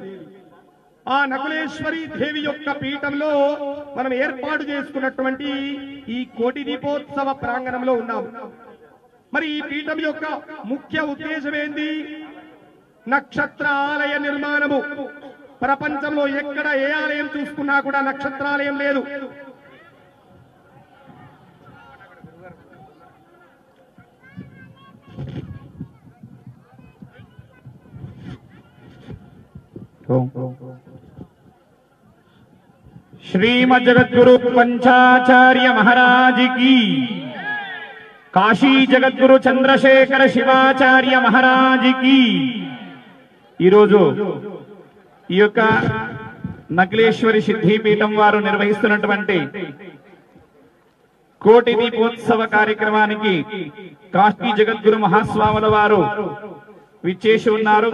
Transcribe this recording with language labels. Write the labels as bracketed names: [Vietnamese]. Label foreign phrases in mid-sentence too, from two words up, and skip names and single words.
[Telugu] ఆ నకులేశ్వరీ దేవి యొక్క పీఠంలో మనం ఏర్పాటు చేసుకున్నటువంటి ఈ కోటి దీపోత్సవ ప్రాంగణంలో ఉన్నాము. మరి ఈ పీఠం యొక్క ముఖ్య ఉద్దేశం ఏంది? నక్షత్ర ఆలయ నిర్మాణము. ప్రపంచంలో ఎక్కడ ఏ ఆలయం చూసుకున్నా కూడా నక్షత్రాలయం లేదు. [Hindi] श्रीमद् जगद्गुरु पंचाचार्य महाराज की, काशी जगद्गुरु चंद्रशेखर शिवाचार्य महाराज की. [Telugu] ఈరోజు ఈ యొక్క నకులేశ్వరి సిద్ధిపీఠం వారు నిర్వహిస్తున్నటువంటి కోటి దీపోత్సవ కార్యక్రమానికి కాశీ జగద్గురు మహాస్వాముల వారు విచ్చేసి ఉన్నారు.